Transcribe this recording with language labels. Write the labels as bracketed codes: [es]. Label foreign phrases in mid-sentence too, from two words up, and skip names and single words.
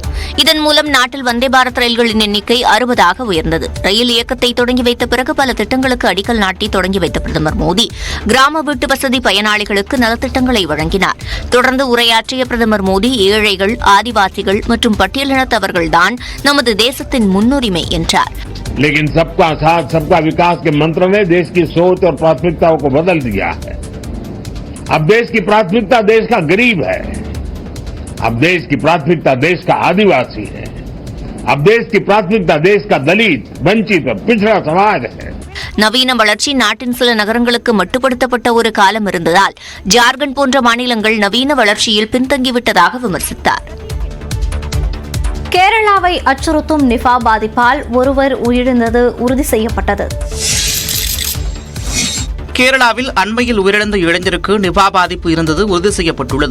[ta] இதன் மூலம் நாட்டில் வந்தே பாரத் ரயில்களின் எண்ணிக்கை 60ஆக உயர்ந்தது. ரயில் இயக்கத்தை தொடங்கி வைத்த பிறகு பல திட்டங்களுக்கு அடிக்கல் நாட்டி தொடங்கி வைத்த பிரதமர் மோடி கிராம வீட்டு வசதி பயனாளிகளுக்கு நலத்திட்டங்களை வழங்கினார். தொடர்ந்து உரையாற்றிய பிரதமர் மோடி ஏழைகள், ஆதிவாசிகள் மற்றும் பட்டியலினத்தவர்கள்தான் நமது தேசத்தின் முன்னுரிமை என்றார். [hi] लेकिन सबका साथ सबका विकास के मंत्र ने देश की सोच और प्राथमिकताओं को बदल दिया है। अब देश की प्राथमिकता देश का गरीब है, अब देश की प्राथमिकता देश का आदिवासी है, अब देश की प्राथमिकता देश का दलित, वंचित और पिछड़ा समाज है। [ta] நவீன வளர்ச்சி நாட்டின் சில நகரங்களுக்கு மட்டுப்படுத்தப்பட்ட ஒரு காலம் இருந்ததால் ஜார்க்கண்ட் போன்ற மாநிலங்கள் நவீன வளர்ச்சியில் பின்தங்கிவிட்டதாக விமர்சித்தார். கேரளாவை அச்சுறுத்தும் நிபா பாதிப்பால் ஒருவர் உயிரிழந்தது உறுதி செய்யப்பட்டது. கேரளாவில் அண்மையில் உயிரிழந்த இளைஞருக்கு நிபா பாதிப்பு இருந்தது உறுதி செய்யப்பட்டுள்ளது.